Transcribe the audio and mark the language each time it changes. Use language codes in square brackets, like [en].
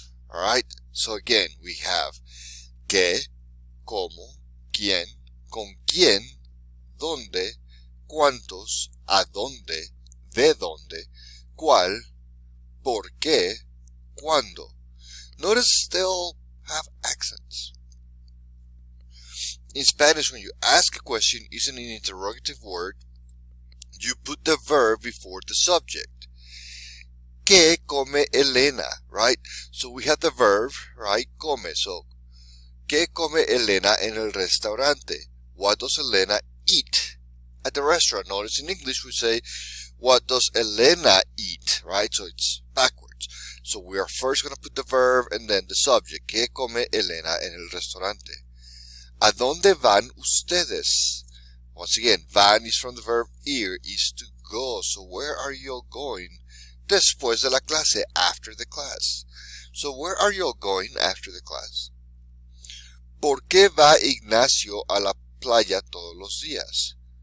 [es] Alright, so again, we have que, cómo, quién, con quién, dónde, cuántos, a dónde, de dónde, cuál, por qué, cuándo. [en] Notice they all have accents. In Spanish, when you ask a question using an interrogative word, you put the verb before the subject. [es] ¿Qué come Elena? [en] Right? So we have the verb, right? [es] Come. [en] So, [es] ¿qué come Elena en el restaurante? [en] What does Elena eat at the restaurant? Notice in English we say, what does Elena eat? Right? So it's backwards. So we are first going to put the verb and then the subject. [es] ¿Qué come Elena en el restaurante? ¿A dónde van ustedes? [en] Once again, van is from the verb ir, is to go. So where are you all going? [es] Después de la clase, [en] after the class. So where are you all going after the class? [es] ¿Por qué va Ignacio a la playa todos los días?